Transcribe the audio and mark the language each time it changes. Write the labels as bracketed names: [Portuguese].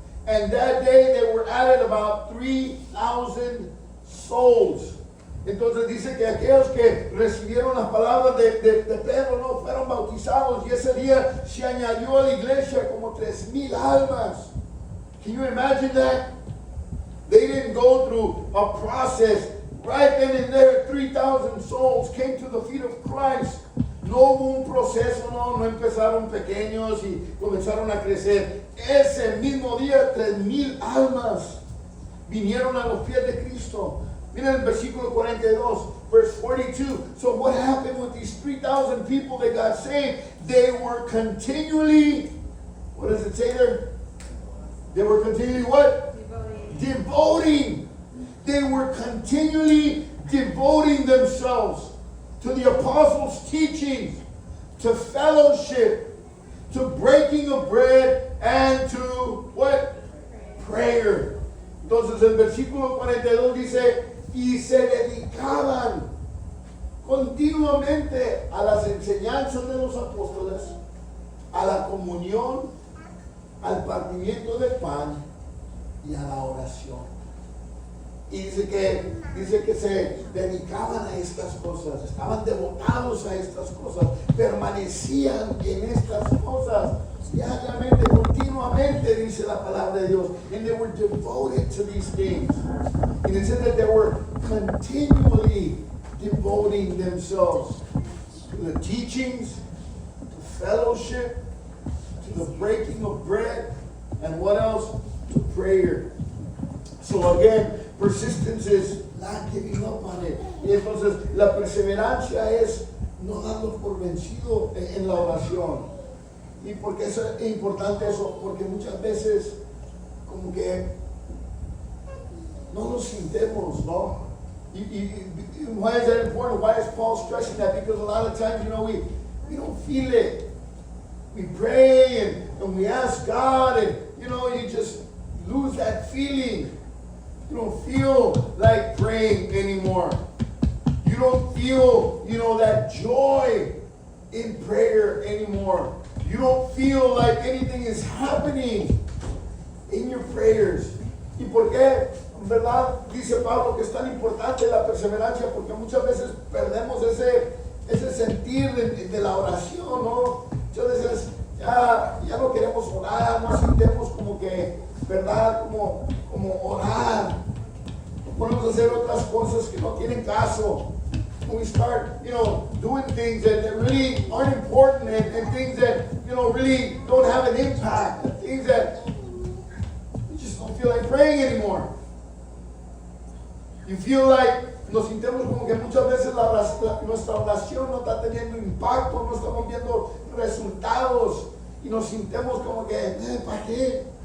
[English] And that day they were added about 3,000 souls. [Spanish] Entonces dice que aquellos que recibieron las palabras de Pedro no fueron bautizados y ese día se añadió a la iglesia como 3,000 almas. [English] Can you imagine that? They didn't go through a process. Right then and there, 3,000 souls came to the feet of Christ. [Spanish] No hubo un proceso, no empezaron pequeños y comenzaron a crecer. Ese mismo día, 3,000 almas vinieron a los pies de Cristo. Mira el versículo 42, [English] verse 42. So what happened with these 3,000 people that got saved? They were continually, what does it say there? They were continually what? Devoting. They were continually devoting themselves to the apostles' teachings, to fellowship, to breaking of bread, and to what? Prayer. [Spanish] Entonces el versículo 42 dice, y se dedicaban continuamente a las enseñanzas de los apóstoles, a la comunión, al partimiento del pan y a la oración. Y dice que se dedicaban a estas cosas, estaban devotados a estas cosas, permanecían en estas cosas diariamente, continuamente, dice la palabra de Dios. [English] And they were devoted to these things. And it said that they were continually devoting themselves to the teachings, to fellowship, to the breaking of bread, and what else? To prayer. So again, persistence is not giving up on it. [Spanish] Y entonces la perseverancia es no darnos por vencido en la oración. ¿Y por qué es importante eso? Porque muchas veces como que no nos sintemos, ¿no? [English] Why is that important? Why is Paul stressing that? Because a lot of times, you know, we don't feel it. We pray and we ask God and, you know, you just lose that feeling. You don't feel like praying anymore. You don't feel, you know, that joy in prayer anymore. You don't feel like anything is happening in your prayers. [Spanish] ¿Y por qué? ¿Verdad? Dice Pablo que es tan importante la perseverancia porque muchas veces perdemos ese sentir de la oración, ¿no? Muchas veces ya no queremos orar, no sentimos como que, ¿verdad? Como orar. Podemos hacer otras cosas que no tienen caso. [English] We start, you know, doing things that really aren't important and things that, you know, really don't have an impact. Things that we just don't feel like praying anymore. You feel like [Spanish] nos sintemos como que muchas veces nuestra oración no está teniendo impacto, no estamos viendo resultados y nos sintemos como que, ¿para qué?